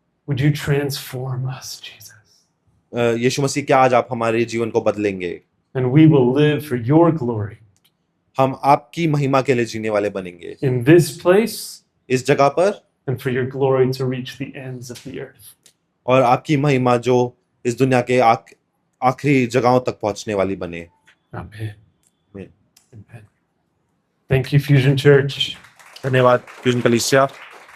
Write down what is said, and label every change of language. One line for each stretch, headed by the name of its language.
English: Would you transform us, Jesus?
Hindi: यीशु मसीह, क्या आज आप हमारे जीवन को बदलेंगे
English: and we will live for your glory
Hindi: हम आपकी महिमा के लिए जीने वाले बनेंगे
English: in this place
Hindi: इस जगह पर,
English: and for your glory to reach the ends of the earth.
Hindi: और आपकी महिमा जो इस दुनिया के आखिरी जगहों तक पहुंचने वाली बने।
English: Amen. Amen. Amen. Thank you, Fusion Church.
Hindi: धन्यवाद फ्यूजन कलीसिया।